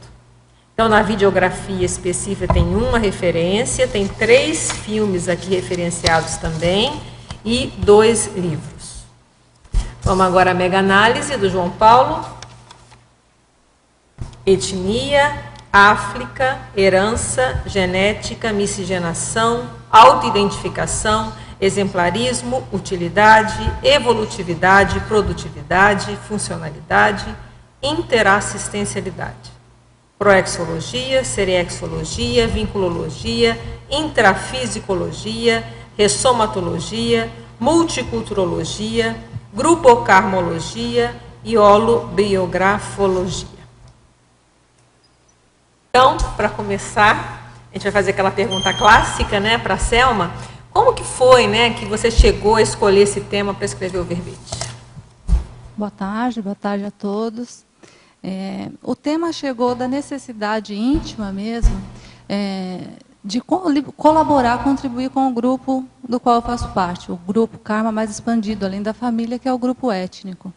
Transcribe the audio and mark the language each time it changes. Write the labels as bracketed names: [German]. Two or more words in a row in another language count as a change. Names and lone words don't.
[Portuguese] Então, na videografia específica tem uma referência, tem 3 filmes aqui referenciados também e 2 livros. Vamos agora à mega-análise do João Paulo. Etnia, África, herança, genética, miscigenação, autoidentificação, exemplarismo, utilidade, evolutividade, produtividade, funcionalidade, interassistencialidade. Proexologia, seriexologia, vinculologia, intrafisicologia, ressomatologia, multiculturologia, grupocarmologia e holobiografologia. Então, para começar, a gente vai fazer aquela pergunta clássica, né, para a Selma. Como que foi, né, que você chegou a escolher esse tema para escrever o verbete? Boa tarde a todos. O tema chegou da necessidade íntima mesmo de colaborar, contribuir com o grupo do qual eu faço parte, o grupo Karma mais expandido, além da família, que é o grupo étnico.